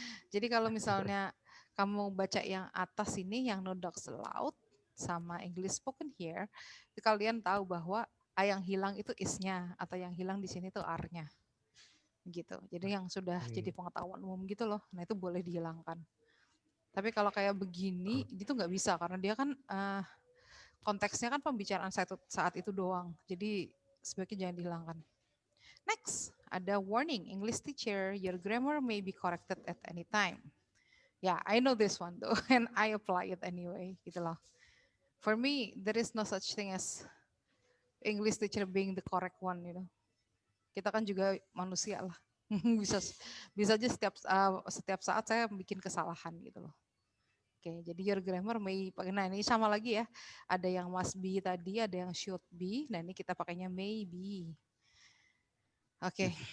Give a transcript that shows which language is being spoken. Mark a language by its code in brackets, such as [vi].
[id] Jadi kalau misalnya kamu baca yang atas ini yang [en] no dogs allowed [id] sama [en] English spoken here, [id] itu kalian tahu bahwa A yang hilang itu is-nya atau yang hilang di sini tuh R-nya. Gitu. Jadi yang sudah jadi pengetahuan umum gitu loh. Nah, itu boleh dihilangkan. Tapi kalau kayak begini itu nggak bisa karena dia kan konteksnya kan pembicaraan saat itu doang. Jadi sebaiknya jangan dihilangkan. [en] Next, ada warning, English teacher, your grammar may be corrected at any time. Yeah, I know this one though, and I apply it anyway, [id] gitu loh. [en] For me, there is no such thing as English teacher being the correct one, you know. [id] Kita kan juga manusia lah. bisa bisa aja setiap saat saya bikin kesalahan gitu loh. Oke, jadi [en] your grammar may [id] pakai, nah ini sama lagi ya. Ada yang must be tadi, ada yang should be. Nah ini kita pakainya maybe. Oke.